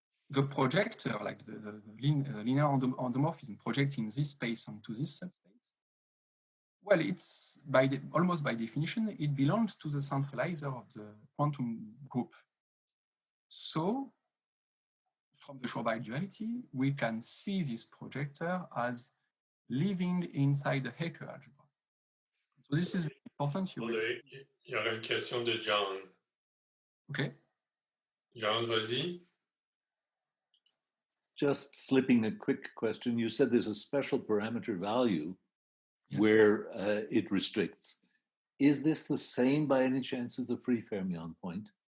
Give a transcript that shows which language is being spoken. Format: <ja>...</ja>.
<en>The projector, like the linear endomorphism projecting this space onto this subspace, well, it's almost by definition, it belongs to the centralizer of the quantum group. So from the Schur-Weyl duality, we can see this projector as living inside the Hecke algebra. So this is important.</en> <fr>Il y aura une question de John.</fr> <en>Okay.</en> <fr>John, vas-y.</fr> <en>Just slipping a quick question. You said there's a special parameter value Yes. where it restricts. Is this the same by any chance as the free fermion point?</en>